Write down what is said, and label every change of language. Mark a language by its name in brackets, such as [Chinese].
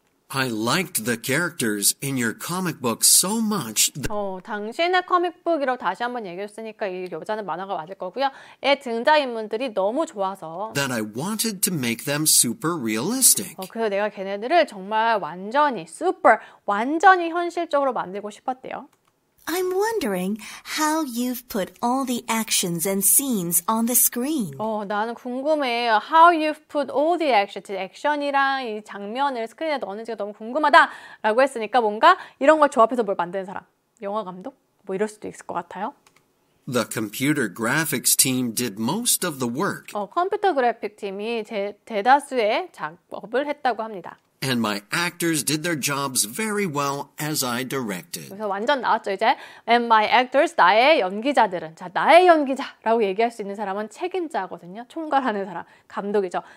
[English] I liked the characters in your comic book so much. [Korean] 당신의 코믹북이라고 다시 한번 얘기했으니까 이 여자는 만화가 맞을 거고요. 애 등장인물들이 너무 좋아서 [English] That I wanted to make them super realistic. [Korean] 그래서 내가 걔네들을 정말 완전히 현실적으로 만들고 싶었대요. [English] I'm wondering how you've put all the actions and scenes on the screen. [Korean] 나는 궁금해요. [English] How you've put all the actions, [Korean] 액션이랑 이 장면을 스크린에 넣는지가 너무 궁금하다라고 했으니까 뭔가 이런 걸 조합해서 뭘 만드는 사람. 영화 감독? 뭐 이럴 수도 있을 것 같아요. [English] The computer graphics team did most of the work. [Korean] 컴퓨터 그래픽 팀이 대다수의 작업을 했다고 합니다. [English] And my actors did their jobs very well as I directed. [Korean] 그래서 완전 나왔죠 이제. [English] And my actors, [Korean] 나의 연기자들은. 자, 나의 연기자라고 얘기할 수 있는 사람은 책임자거든요. 총괄하는 사람, 감독이죠.